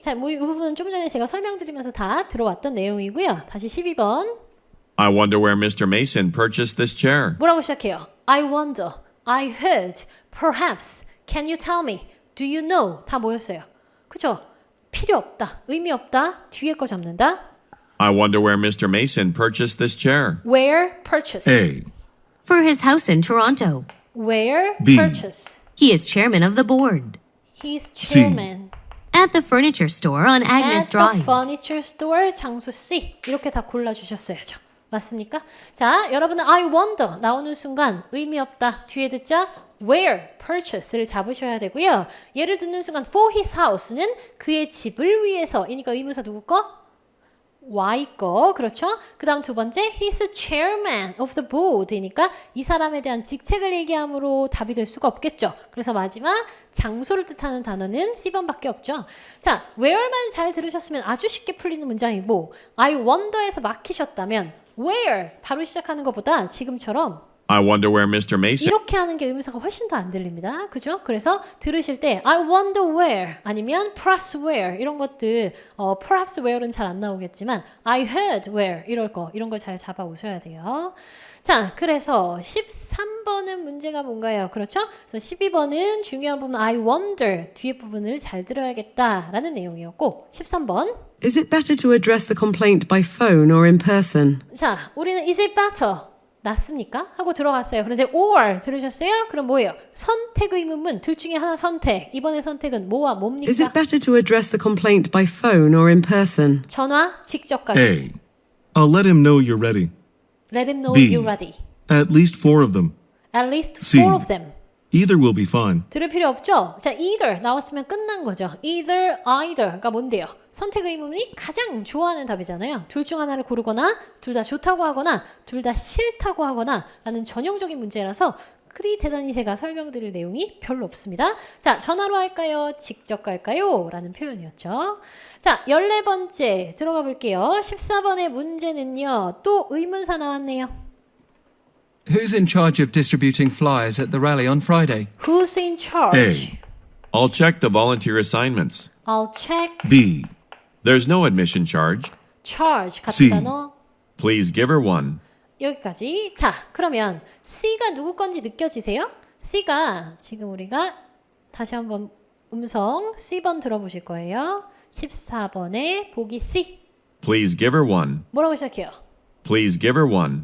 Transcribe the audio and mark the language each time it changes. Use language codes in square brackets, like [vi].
[ko] 자, 뭐 이 부분은 좀 전에 제가 설명드리면서 다 들어왔던 내용이고요. 다시 12번. [en] I wonder where Mr. Mason purchased this chair. [ko] 뭐라고 시작해요? [en] I wonder, I heard, perhaps, can you tell me, do you know? [ko] 다 뭐였어요? 그죠? 필요 없다, 의미 없다, 뒤에 거 잡는다. [en] I wonder where Mr. Mason purchased this chair. Where purchase? A. For his house in Toronto. Where B. purchase? He is chairman of the board. He's chairman. At the furniture store on Agnes At the Drive. furniture store, [ko] 장소 C. 이렇게 다 골라주셨어야죠. 맞습니까? 자, 여러분은 I wonder 나오는 순간 의미 없다. 뒤에 듣자 where purchase를 잡으셔야 되고요. 예를 듣는 순간 for his house는 그의 집을 위해서이니까 의문사 누구 거? Y 거, 그렇죠? 그 다음 두 번째, he's chairman of the board이니까 이 사람에 대한 직책을 얘기함으로 답이 될 수가 없겠죠. 그래서 마지막 장소를 뜻하는 단어는 C번밖에 없죠. 자, where만 잘 들으셨으면 아주 쉽게 풀리는 문장이고 I wonder에서 막히셨다면 where 바로 시작하는 것보다 지금처럼 [en] I wonder where Mr. Mason. [ko] 이렇게 하는 게 의문사가 훨씬 더 안 들립니다. 그죠? 그래서 들으실 때 I wonder where 아니면 perhaps where 이런 것들 perhaps where는 잘 안 나오겠지만 I heard where 이런 거 잘 잡아 오셔야 돼요. 자, 그래서 13번은 문제가 뭔가요? 그렇죠? 그래서 12번은 중요한 부분 I wonder 뒤에 부분을 잘 들어야겠다라는 내용이었고 13번 [en] Is it better to address the complaint by phone or in person? [ko] 자, 우리는 [en] is it better? [ko] 낫습니까? 하고 들어갔어요. 그런데 or 들으셨어요? 그럼 뭐예요? 선택 의문문 둘 중에 하나 선택. 이번에 선택은 뭐와 뭡니까? [en] Is it better to address the complaint by phone or in person? [ko] 전화 직접 가기. [en] A. I'll let him know you're ready. Let him know B. you're ready. At least 4 of them. At least C. 4 of them. Either will be fine. [ko] 들을 필요 없죠? 자, either 나왔으면 끝난 거죠. either가 뭔데요? 선택 의문이 가장 좋아하는 답이잖아요. 둘 중 하나를 고르거나 둘 다 좋다고 하거나 둘 다 싫다고 하거나 라는 전형적인 문제라서 그리 대단히 제가 설명드릴 내용이 별로 없습니다. 자, 전화로 할까요? 직접 갈까요? 라는 표현이었죠. 자, 14번째 들어가 볼게요. 14번의 문제는요. 또 의문사 나왔네요. [en] Who's in charge of distributing flyers at the rally on Friday? Who's in charge? I'll check the volunteer assignments. I'll check B. There's no admission charge. [ko] charge 같은 [en] C. [ko] 단어. [en] Please give her one. [ko] 여기까지. 자, 그러면 C가 누구 건지 느껴지세요? C가 지금 우리가 다시 한번 음성 C번 들어보실 거예요. 14번에 보기 C. [en] Please give her one. [ko] 뭐라고 시작해요? [en] Please give her one.